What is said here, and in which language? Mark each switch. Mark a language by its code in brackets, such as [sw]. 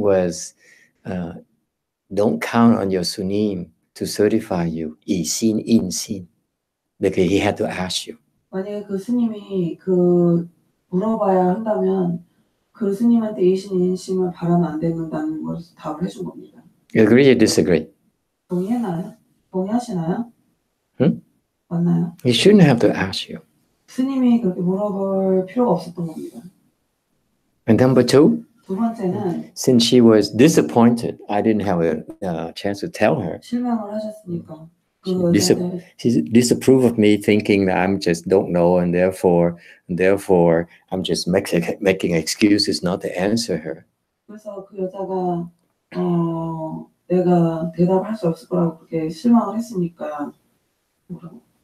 [en] was, don't count on your sunim to certify you, 이신, 인신, because he had to ask you. [ko] 만약에 그 스님이 물어봐야 한다면 그 스님한테 이신인심을 바라면 안 된다는 것을 답을 해준 겁니다. [en] Agree or disagree? [ko] 동의하나요? 동의하시나요? 응? 맞나요? [en] He shouldn't have to ask you. [ko] 스님이 그렇게 물어볼 필요가 없었던 겁니다. [en] And number two, [ko] 두 번째는 [en] since she was disappointed, I didn't have a chance to tell her. [ko] 실망을 하셨으니까 그 [en] She [ko] 여자한테 [en] disapproved of me, thinking that I'm just don't know, and therefore I'm just making excuses not to answer her. [ko] 그래서 그 여자가 내가 대답할 수 없을 거라고 그렇게 실망을 했으니까 뭐라고?